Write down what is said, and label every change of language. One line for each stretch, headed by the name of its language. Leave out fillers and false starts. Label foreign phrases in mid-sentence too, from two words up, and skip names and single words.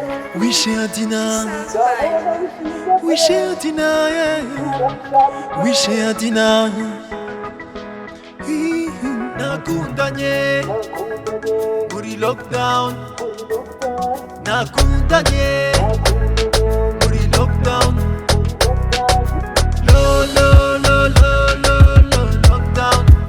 English: We share dinner, we share dinner, yeah. We share dinner.
Kinyarwanda: Nakundanye muri lockdown, nakundanye muri lockdown. Lo lo lo lo lo lo lockdown.